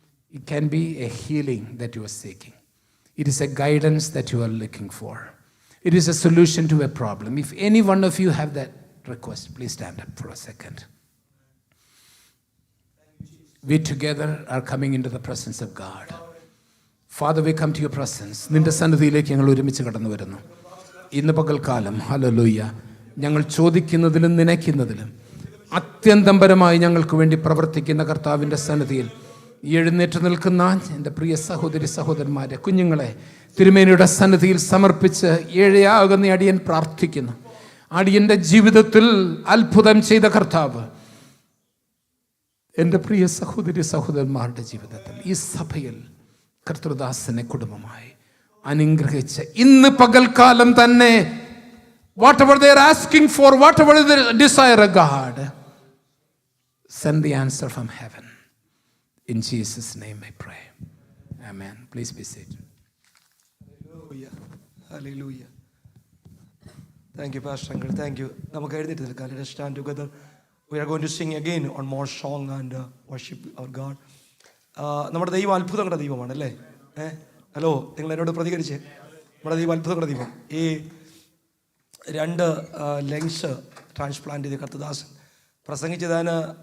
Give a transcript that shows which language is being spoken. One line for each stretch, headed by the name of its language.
English: It can be a healing that you are seeking. It is a guidance that you are looking for. It is a solution to a problem. If any one of you have that request, please stand up for a second. We together are coming into the presence of God. Father, we come to your presence.
Malayalam: നിന്റെ സന്നിധിയിലേക്ക് ഞങ്ങൾ ഒരുമിച്ച് കടന്നു വരുന്നു. ഇന്ന് പകൽക്കാലം hallelujah, ഞങ്ങൾ ചോദിക്കുന്നതിലും നനയ്ക്കുന്നതിലും അത്യന്തം പരമായി ഞങ്ങൾക്ക് വേണ്ടി പ്രവർത്തിക്കുന്ന കർത്താവിൻ്റെ സന്നിധിയിൽ എഴുന്നേറ്റ് നിൽക്കുന്ന എൻ്റെ പ്രിയ സഹോദരന്മാരെ, കുഞ്ഞുങ്ങളെ തിരുമേനിയുടെ സന്നിധിയിൽ സമർപ്പിച്ച് ഏഴയാകുന്ന അടിയൻ പ്രാർത്ഥിക്കുന്നു. അടിയൻ്റെ ജീവിതത്തിൽ അത്ഭുതം ചെയ്ത കർത്താവ് എൻ്റെ പ്രിയ സഹോദരന്മാരുടെ ജീവിതത്തിൽ, ഈ സഭയിൽ കർത്തൃദാസനെ കുടുംബമായി അനുഗ്രഹിച്ച് ഇന്ന് പകൽക്കാലം തന്നെ
English: whatever they are asking for, whatever they desire, God, send the answer from heaven. In Jesus' name I pray. Amen. Please be seated. Hallelujah. Hallelujah. Thank you, Pastor Uncle. Thank you.
Malayalam: നമുക്ക് എഴുന്നേറ്റ് നിൽക്കാം.
English: Let us stand together. We are going to sing again on more song and worship our God.
Malayalam: നമ്മുടെ ദൈവം അത്ഭുതങ്ങളുടെ ദൈവമാണ് അല്ലേ? Hello, നിങ്ങൾ എന്നോട് പ്രതികരിച്ച്. നമ്മുടെ ദൈവം അത്ഭുതങ്ങളുടെ ദൈവം. ഈ 2 ലങ്സ് ട്രാൻസ്പ്ലാന്റ് ചെയ്ത കർത്തദാസൻ പ്രസംഗിച്ചതാണ്.